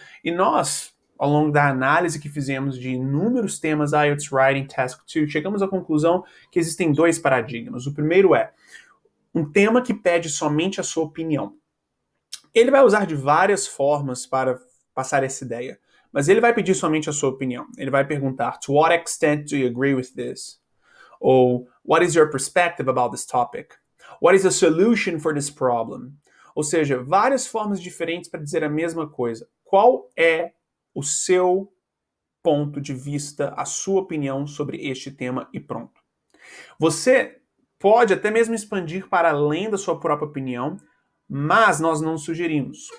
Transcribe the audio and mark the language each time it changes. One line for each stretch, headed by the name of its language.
Portuguese: E nós, ao longo da análise que fizemos de inúmeros temas IELTS Writing Task 2, chegamos à conclusão que existem dois paradigmas. O primeiro é um tema que pede somente a sua opinião. Ele vai usar de várias formas para passar essa ideia, mas ele vai pedir somente a sua opinião. Ele vai perguntar:
English: To what extent do you agree with this? Ou What is your perspective about this topic? What is the solution for this problem?
Portuguese: Ou seja, várias formas diferentes para dizer a mesma coisa. Qual é o seu ponto de vista, a sua opinião sobre este tema e pronto. Você pode até mesmo expandir para além da sua própria opinião, mas nós não sugerimos.